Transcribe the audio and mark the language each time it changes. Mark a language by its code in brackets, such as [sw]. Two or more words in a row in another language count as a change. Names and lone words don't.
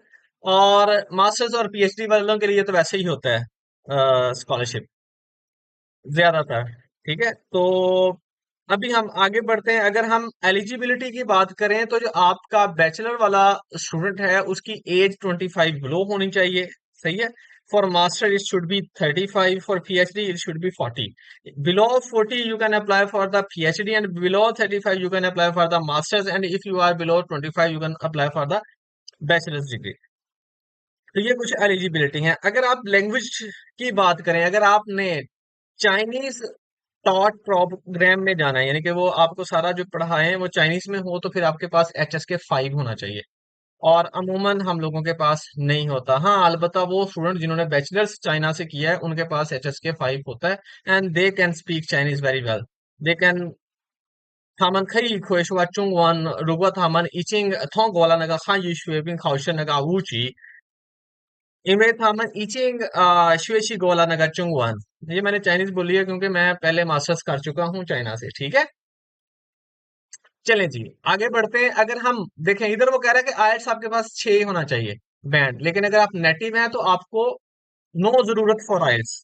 [hi] और मास्टर्स और पीएचडी वालों के लिए तो वैसे ही होता है स्कॉलरशिप ज्यादातर। ठीक है। तो अभी हम आगे बढ़ते हैं। अगर हम एलिजिबिलिटी की बात करें तो जो आपका बैचलर वाला स्टूडेंट है उसकी एज 25 बिलो होनी चाहिए। सही है। [en] For master it should be 35, for PhD it should be 40. Below 40 you can apply for the PhD, and below 35 you can apply for the masters, and if you are below 25 you can apply for the bachelors degree. [hi] तो ये कुछ एलिजिबिलिटी है। अगर आप लैंग्वेज की बात करें, अगर आपने [en] Chinese taught program [hi] में जाना है, यानी कि वो आपको सारा जो पढ़ाए हैं वो चाइनीज में हो, तो फिर आपके पास HSK 5 होना चाहिए। और अमूमन हम लोगों के पास नहीं होता। हाँ, अलबत्ता वो स्टूडेंट जिन्होंने बैचलर्स चाइना से किया है उनके पास HSK 5 होता है, [en] and they can speak Chinese very well. they can [zh] 他们可以回说中文。如果他们已经通过了那个汉语水平考试那个五级，因为他们已经学习过了那个中文。 [hi] ये मैंने चाइनीज बोली है क्योंकि मैं पहले मास्टर्स कर चुका हूँ चाइना से। ठीक है। चलें जी, आगे बढ़ते हैं। अगर हम देखें इधर, वो कह रहा है कि आयल्स आपके पास 6 होना चाहिए बैंड, लेकिन अगर आप नेटिव हैं तो आपको नो जरूरत [en] for IELTS.